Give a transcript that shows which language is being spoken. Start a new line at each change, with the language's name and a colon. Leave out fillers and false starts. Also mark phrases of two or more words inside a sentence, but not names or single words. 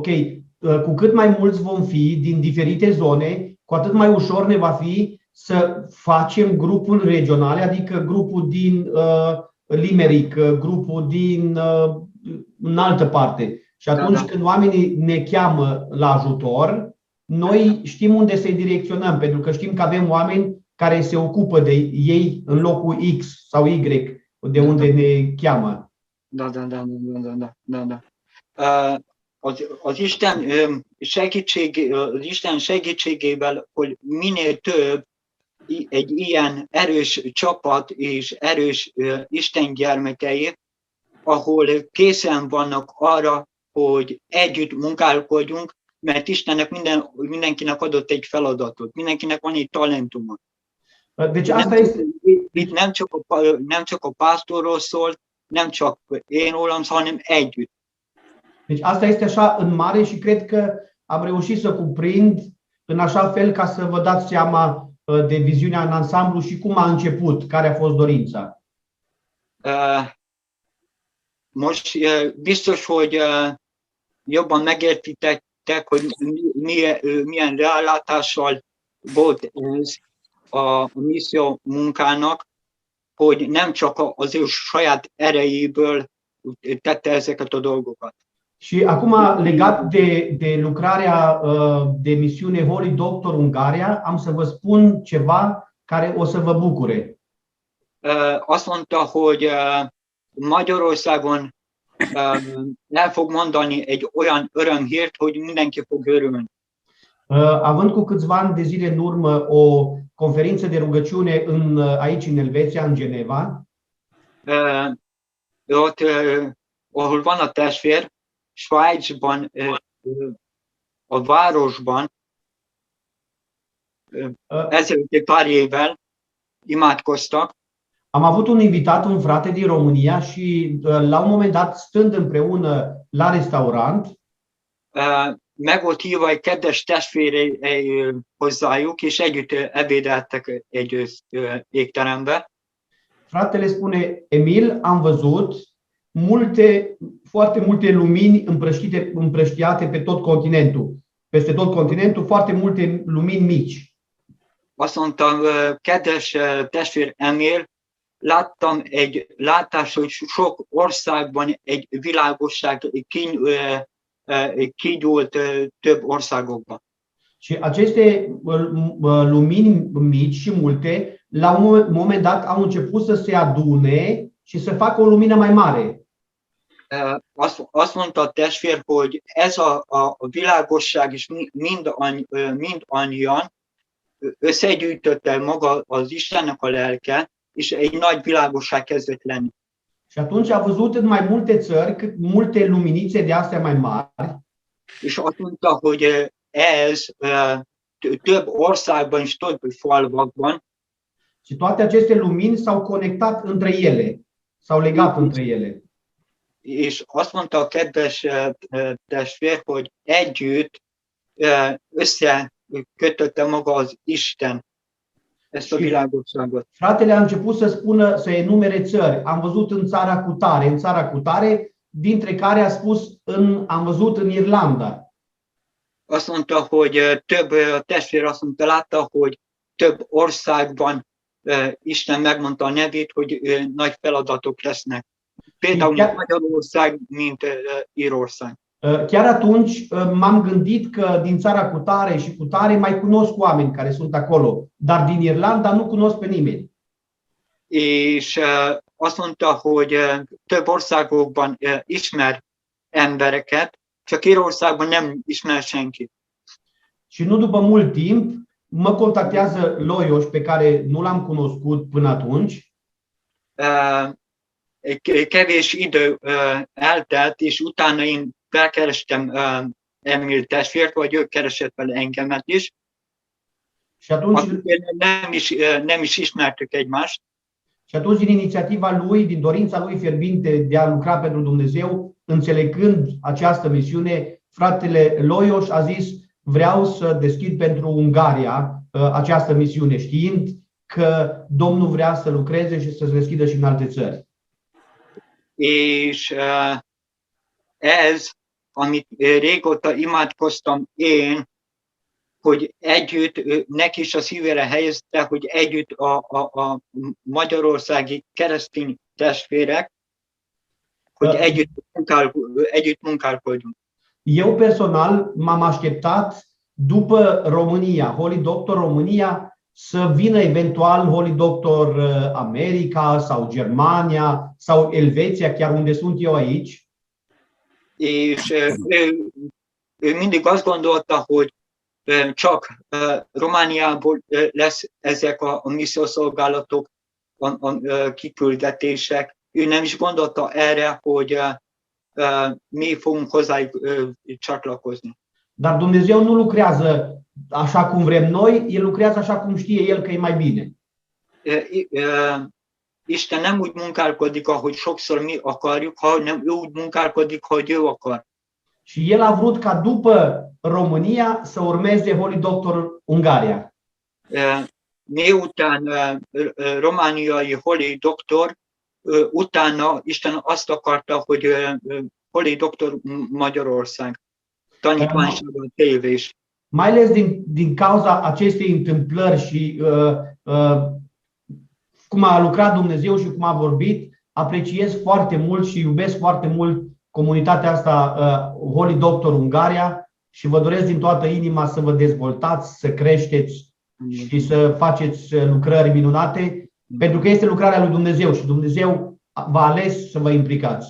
Romanian: Cu cât mai mulți vom fi din diferite zone, cu atât mai ușor ne va fi să facem grupuri regionale, adică grupul din Limerick, grupul din în altă parte. Și atunci când oamenii ne cheamă la ajutor, noi știm unde să-i direcționăm, pentru că știm că avem oameni care se ocupă de ei în locul X sau Y, de unde ne cheamă. Da.
Hungarian: Az Isten segítségével, hogy minél több egy ilyen erős csapat és erős Isten gyermekei, ahol készen vannak arra, hogy együtt munkálkodjunk, mert Istennek mindenkinek adott egy feladatot, mindenkinek van egy talentuma.
Romanian: Deci asta este...
Hungarian: Itt nem csak a pásztorról szól, nem csak én rólam, hanem együtt.
Romanian: Deci asta este așa în mare și cred că am reușit să cuprind în așa fel ca să vă dați seama de viziunea în ansamblu și cum a început, care a fost dorința.
Hungarian: Most biztos, hogy jobban megértitek, hogy milyen rálátással volt ez a misszió munkának, hogy nem csak az ő saját erejéből tette ezeket a dolgokat.
Romanian: Și acum, legat de lucrarea de misiune Holy Doctor Ungaria, am să vă spun ceva care o să vă bucure.
Hungarian: Azt mondta, hogy Magyarországon el fog mondani egy olyan örömhírt, hogy mindenki fog örülni.
Romanian: Având cu câțiva ani de zile în urmă o conferință de rugăciune aici în Elveția, în Geneva,
Hungarian: ott, ahol van a testvér, Svájcban, a városban, ezelőtt pár évvel imádkoztak.
Romanian: Am avut un invitat, un frate din România și la un moment dat, stând împreună la restaurant,
Hungarian: meg volt hívva egy kedves testvére hozzájuk, és együtt ebédeltek egy étterembe.
Romanian: Fratele spune, Emil, am văzut foarte multe lumini împrăștiate pe tot continentul. Peste tot continentul, foarte multe lumini mici.
Hungarian: Azt mondtam, kedves testvér Emil, láttam egy látás, hogy sok országban egy világosság kigyúlt több országokban.
Romanian: Și aceste lumini mici și multe, la un moment dat, au început să se adune și să facă o lumină mai mare.
Hungarian: Azt mondta a testvér, hogy ez a világosság is mindannyian összegyűjtötte maga az Istennek a lelke, és egy nagy világosság kezdett lenni.
Romanian: Și atunci a văzut în mai multe țări multe luminițe de astea mai mari.
Hungarian: És azt mondta, hogy ez több országban és több falvakban.
Romanian: Și toate aceste lumini s-au conectat între ele, s-au legat între ele.
Hungarian: És azt mondta a kedves testvér, hogy együtt összekötötte maga az Isten ezt a világosságot.
Romanian: Fratele a început să spună, să enumere țări. Am văzut în țara cutare, dintre care a spus am văzut în Irlanda.
Hungarian: Azt mondta, hogy több testvér azt mondta, látta, hogy több országban Isten megmondta a nevét, hogy nagy feladatok lesznek. Például Magyarország, mint Írország.
Romanian: Chiar atunci m-am gândit că din țara cutare și cutare mai cunosc oameni care sunt acolo, dar din Irlanda nu cunosc pe nimeni.
Hungarian: És azt mondta, hogy több országokban ismer embereket, csak Írországban nem ismer senkit.
Romanian: Și nu după mult timp mă contactează Loios, pe care nu l-am cunoscut până atunci.
Hungarian: Kevés idő eltelt, és utána én felkerestem Emil testvért, vagy ő keresett fel engemet is.
Romanian: Și atunci
Hungarian: nem is ismertük egymást.
Romanian: Și atunci, din inițiativa lui, din dorința lui fierbinte de a lucra pentru Dumnezeu, înțelegând această misiune, fratele Loios a zis, vreau să deschid pentru Ungaria această misiune, știind că Domnul vrea să lucreze și să se deschidă și în alte țări.
Hungarian: És ez, amit régóta imádkoztam én, hogy együtt neki is a szívére helyezte, hogy együtt a magyarországi keresztény testvérek, hogy együtt munkálkodjunk.
Romanian: Eu personal m-am așteptat după România, Holy Doctor România, să vină eventual Holy Doctor America sau Germania sau Elveția, chiar unde sunt eu aici.
Hungarian: És ő mindig azt gondolta, hogy csak Romániából lesz ezek a missziószolgálatok, a kiküldetések. Ő nem is gondolta erre, hogy mi fogunk hozzájuk csatlakozni.
Romanian: Dar Dumnezeu nu lucrează așa cum vrem noi, El lucrează așa cum știe El că e mai bine.
Hungarian: Isten nem úgy munkálkodik, ahogy sokszor mi akarjuk, hanem ő úgy munkálkodik, hogy ő akar.
Romanian: Și El a vrut ca după România să urmeze Holy Doctor Ungaria.
Hungarian: Miután romániai Holy Doktor, utána Isten azt akarta, hogy Holy Doktor Magyarország tanítványságon tévés.
Romanian: Mai ales din cauza acestei întâmplări și cum a lucrat Dumnezeu și cum a vorbit, apreciez foarte mult și iubesc foarte mult comunitatea asta Holy Doctor Ungaria și vă doresc din toată inima să vă dezvoltați, să creșteți și să faceți lucrări minunate, pentru că este lucrarea lui Dumnezeu și Dumnezeu v-a ales să vă implicați.